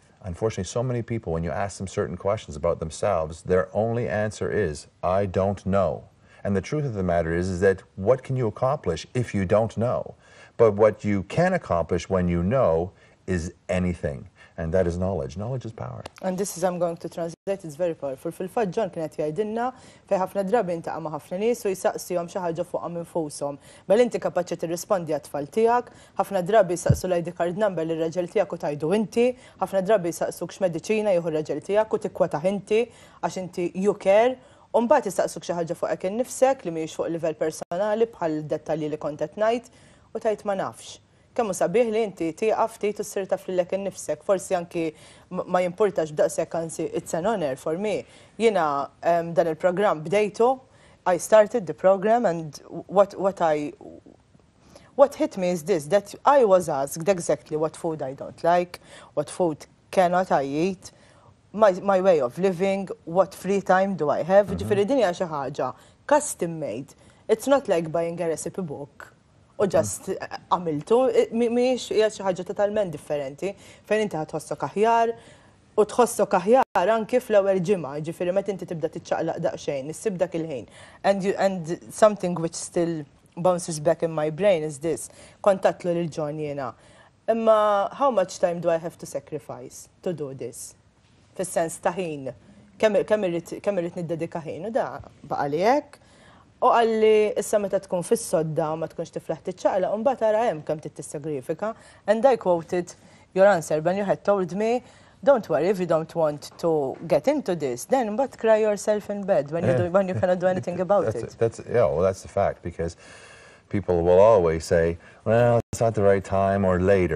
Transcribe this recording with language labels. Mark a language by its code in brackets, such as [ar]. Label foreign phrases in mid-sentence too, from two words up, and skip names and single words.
[en] Unfortunately, so many people, when you ask them certain questions about themselves, their only answer is, I don't know. And the truth of the matter is that what can you accomplish if you don't know? But what you can accomplish when you know is anything. And that is knowledge. Knowledge is power. And this is, I'm going to translate, it's very powerful. [mt] Fil-fatt John kienet jgħidilna fej ħafna drabi intaqa' ma' ħafna nies u jsaqsihom xi ħaġa fuqhom infushom. Mela inti kapaċi tirrispondi għat-tfal tiegħek, ħafna drabi jsaqsu l-ID card number lir-raġel tiegħek u tajdu inti, ħafna drabi jsaqsuk x'mediċina jieħu r-raġel tiegħek u tikkwetaħ inti għax inti [en] you care. [mt] U mbagħad jistaqsuk xi ħaġa fuqek innifsek li mhijiex fuq livell personali bħal dettalji li kont qed ngħid u tgħid ma nafx. kemmu sabiħ li inti tieqaf ftit u ssir taf lilek innifsek. Forsi anki ma jimpurtax b'daqshekk anzi [en] it's an honor for me. [mt] Jiena dan il-programm bdejtu, [en] I started the program and what hit me is this, that I was asked exactly what food I don't like, what food cannot I eat, my way of living, what free time do I have. [mt] Ġifieri din hija xi ħaġa [en] custom made. It's not like buying a recipe book. [mt] U just għamiltu, miex hija xi ħaġa totalment differenti fejn inti ħatħossok aħjar u tħossok aħjar anke fl-ewwel ġimgħa, ġifieri meta inti tibda tiċċaqlaq daqsxejn, issib dak il-ħin. [en] And something which still bounces back in my brain is this. [mt] Kontatlu lil John jiena. [en] Imma how much time do I have to sacrifice to do this? [mt] Fis-sens ta' ħin. Kemm irrid niddedika ħin u da baqa' li hekk. U għalli issa meta tkun fis-sodda ma tkunx tiflaħ tiċċaqlaq u mbagħad ara hemm kemm tissaggrifika. [en] And I quoted your answer when you had told me, don't worry if you don't want to get into this, then but cry yourself in bed when you cannot do anything about it. That's the fact, because people will always say, well, it's not the right time, or later.